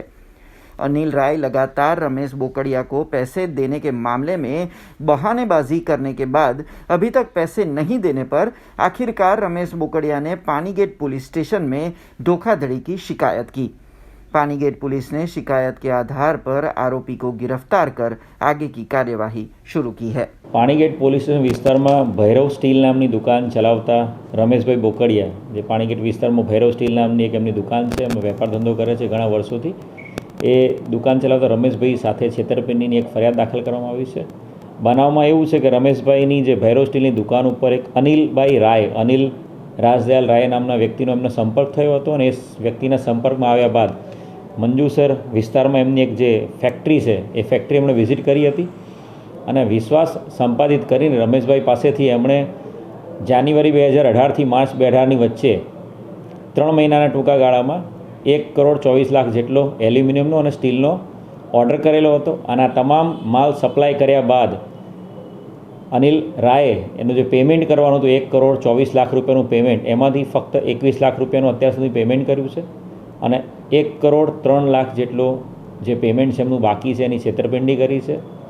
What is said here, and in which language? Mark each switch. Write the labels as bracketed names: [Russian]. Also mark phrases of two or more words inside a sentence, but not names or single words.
[Hindi] अनिल राय लगातार रमेश बोकड़िया को पैसे देने के मामले में बहानेबाजी करने के बाद अभी तक पैसे नहीं देने पर आखिरकार रमेश बोकड़िया ने पानीगेट [English] police station [Hindi] में धोखाधड़ी की शिकायत की। पानीगेट पुलिस ने शिकायत के आधार पर आरोपी को गिरफ्तार कर आगे की कार्यवाही शुरू की है। [Gujarati] પાણીગેટ પોલીસ વિસ્તાર માં ભૈરવ સ્ટીલ નામની દુકાન ચલાવતા રમેશભાઈ બોકડિયા, જે પાણીગેટ વિસ્તાર માં ભૈરવ સ્ટીલ નામની એક એમની દુકાન છે, એમ વેપાર ધંધો કરે છે ઘણા વર્ષોથી। એ દુકાન ચલાવતા રમેશભાઈ સાથે છેતરપિંડીની એક ફરિયાદ દાખલ કરવામાં આવી છે। બનાવમાં એવું છે કે રમેશભાઈની જે ભૈરવ સ્ટીલની દુકાન ઉપર એક અનિલભાઈ રાય, અનિલ રાજદયાલ રાય નામના વ્યક્તિનો એમનો સંપર્ક થયો હતો અને એ વ્યક્તિના સંપર્કમાં આવ્યા બાદ મંજુસર વિસ્તારમાં એમની એક જે ફેક્ટરી છે એ ફેક્ટરી એમણે વિઝિટ કરી હતી અને વિશ્વાસ સંપાદિત કરીને રમેશભાઈ પાસેથી એમણે જાન્યુઆરી 2018 થી માર્ચ 2018ની વચ્ચે 3 મહિનાના ટૂંકા ગાળામાં 1,24,00,000 જેટલો એલ્યુમિનિયમનો અને સ્ટીલનો ઓર્ડર કરેલો હતો અને આ તમામ માલ સપ્લાય કર્યા બાદ અનિલ રાયે એનું જે પેમેન્ટ કરવાનું હતું 1,24,00,000 રૂપિયાનું પેમેન્ટ, એમાંથી ફક્ત 21 લાખ રૂપિયાનું અત્યાર સુધી પેમેન્ટ કર્યું છે અને 1,03,00,000 જેટલો જે પેમેન્ટ છે એમનું બાકી છે એની છેતરપિંડી કરી છે।